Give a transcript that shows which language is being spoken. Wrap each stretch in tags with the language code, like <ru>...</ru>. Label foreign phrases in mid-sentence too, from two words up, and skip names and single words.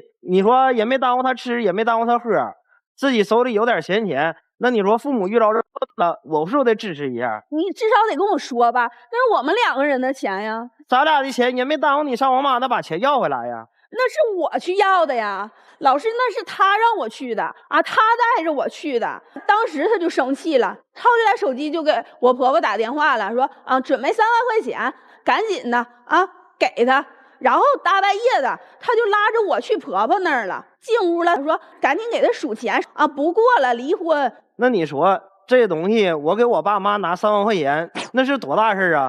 <zh>你說也沒耽誤他吃，也沒耽誤他喝，自己手裡有點閒錢，那你說父母遇到這了，我是不是得支持一下？你至少得跟我說吧，那是我們2個人的錢呀。咱倆的錢也沒耽誤你上我媽那把錢要回來呀。那是我去要的呀，老師，那是他讓我去的啊，他帶着我去的。當時他就生氣了，抄起來手機就給我婆婆打電話了，說啊，準備3萬塊錢。趕緊的啊，給他。然後大半夜的，他就拉着我去婆婆那兒了。進屋了，他說趕緊給他數錢啊，不過了，離婚。那你說這東西，我給我爸媽拿3萬塊錢，那是多大事啊？</zh>